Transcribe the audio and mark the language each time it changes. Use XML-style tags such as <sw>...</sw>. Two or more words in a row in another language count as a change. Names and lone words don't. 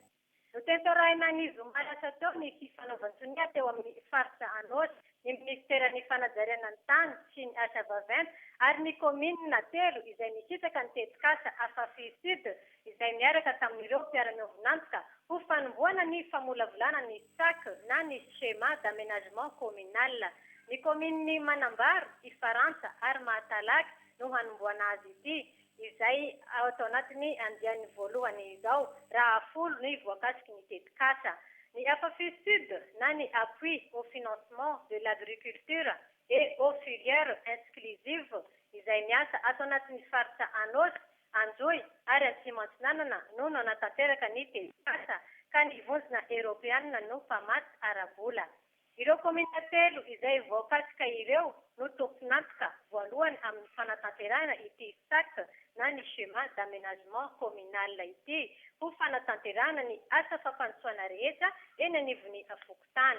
<mg>Notentorahina ny zomalasa teo ny fifanaovantsony teo amin'ny faritra Anosy, ny ministeran'ny fanajariana ny tany sy ny asa vaventy ary ny komina telo izay misitaka ny tetikasa Afafi Sud izay miaraka tamin'ireo mpiara-miovinantoka ho fanomboana ny famolavolana ny SAC na ny</mg> <fr>schéma d'aménagement communal.</fr> <mg>Ny kominy Manambaro, Ifarantsa ary Mahatalaky no hanomboana azy ity. Izay ao anatiny andiany voalohany izao raha 10 ny voakasiky ny tetikasa. Ny Afafi Sud na ny</mg> <fr>appui au financement de l'agriculture et aux filières exclusives</fr> <mg>izay miasa ato anatin'ny faritra Anosy, Anjoy ary Antsimantsinanana no nanatanteraka ny tetikasa ka ny vonjina Europeanina no mpamaty arabola. Ireo komina telo izay voakasika ireo no tomponantoka voalohany amin'ny fanatanterahana ity SAC na ny</mg> <fr>schéma d'aménagement communal</fr> <mg>ity ho fanatanterahana ny asa fampandrosoana rehetra eny anivon'ny Fokotany.</mg>